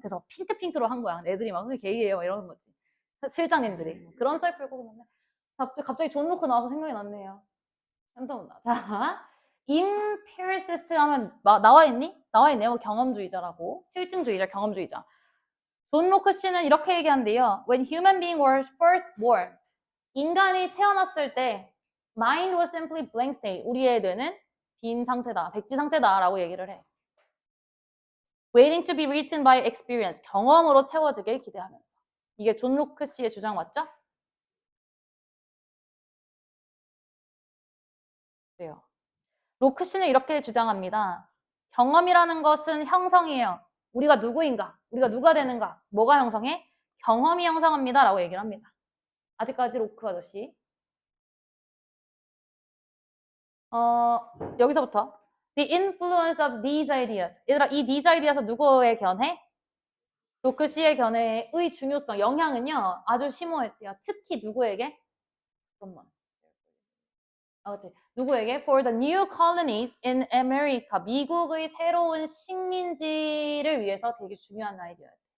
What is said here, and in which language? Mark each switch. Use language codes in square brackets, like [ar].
[ko] 그래서 핑크로 한 거야. 애들이 막 게이예요 막 이러는 거지. 실장님들이. 그런 썰 풀고 그러는데 갑자기 존 로크 나와서 생각이 났네요. 자, empiricist 하면 나와 있니? 나와 있네요. 경험주의자라고. 실증주의자, 경험주의자. 존 로크 씨는 이렇게 얘기한대요. [en] When human beings were first born, [ko] 인간이 태어났을 때 [en] mind was simply blank state. [ko] 우리의 뇌는 빈 상태다, 백지 상태다라고 얘기를 해. [en] Waiting to be written by experience. [ko] 경험으로 채워지길 기대하면서. 이게 존 로크 씨의 주장 맞죠? 그래요. 로크 씨는 이렇게 주장합니다. 경험이라는 것은 형성이에요. 우리가 누구인가? 우리가 누가 되는가? 뭐가 형성해? 경험이 형성합니다. 라고 얘기를 합니다. 아직까지 로크 아저씨. 여기서부터 [en] The influence of these ideas. [ko] 얘들아, 이 [en] these ideas [ko] 은 누구의 견해? 로크 씨의 견해의 중요성, 영향은요, 아주 심오했대요. 특히 누구에게? 잠깐만. 그렇지. 누구에게? [en] For the new colonies in America. [ko] 미국의 새로운 식민지를 위해서 되게 중요한 아이디어예요.